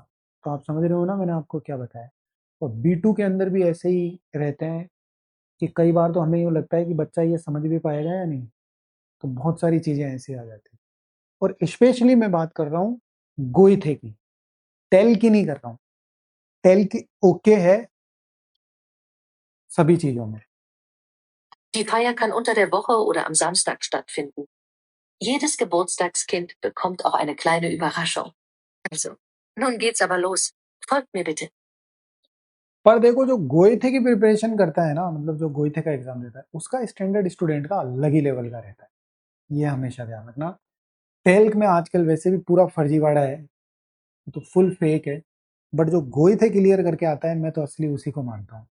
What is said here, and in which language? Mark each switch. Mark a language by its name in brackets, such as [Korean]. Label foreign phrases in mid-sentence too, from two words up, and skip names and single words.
[Hindi] तो आप समझ रहे हो ना मैंने आपको क्या बताया? और B2 के अंदर भी ऐसे ही रहते हैं कि कई बार तो हमें यूँ लगता है कि बच्चा ये समझ भी पाएगा या नहीं? तो बहुत सारी चीज़ें ऐसी आ जाती हैं। और स्पेशली मैं बात कर रहा हूँ गोइथे की, टेल की नहीं कर रहा हूँ। टेल की ओके है सभी चीज़ों में। [German] Die Feier kann unter der Woche oder am Samstag stattfinden. Jedes Geburtstagskind bekommt auch eine kleine Überraschung. Also, nun geht's aber los. Folgt mir bitte. [Hindi] पर देखो जो गोइथे की प्रिपरेशन करता है ना, मतलब जो गोइथे का एग्जाम देता है, उसका स्टैंडर्ड स्टूडेंट का अलग ही लेवल का रहता है। ये हमेशा ध्यान रखना। टेल्क में आजकल वैसे भी पूरा फर्जीवाड़ा है, तो [English] full fake [Hindi] है। बट जो गोइथे क्लियर करके आता है, मैं तो असली उसी को मानता हूँ।